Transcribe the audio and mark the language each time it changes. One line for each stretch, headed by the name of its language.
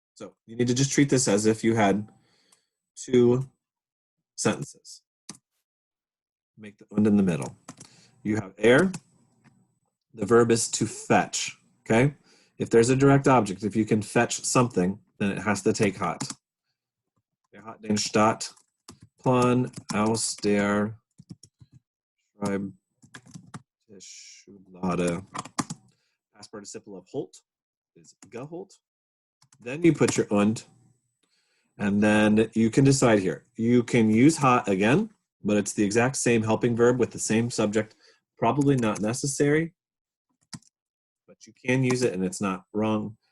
English: So you need to just treat this as if you had two sentences. Make the und in the middle. You have the verb is to fetch, okay? If there's a direct object, if you can fetch something, then it has to take hat.
German: Hat den Stadtplan aus der Schreibtischschublade.
English: Past participle of Holt is geholt. Then you put your und, and then you can decide here. You can use hat again, but it's the exact same helping verb with the same subject. Probably not necessary, but you can use it and it's not wrong.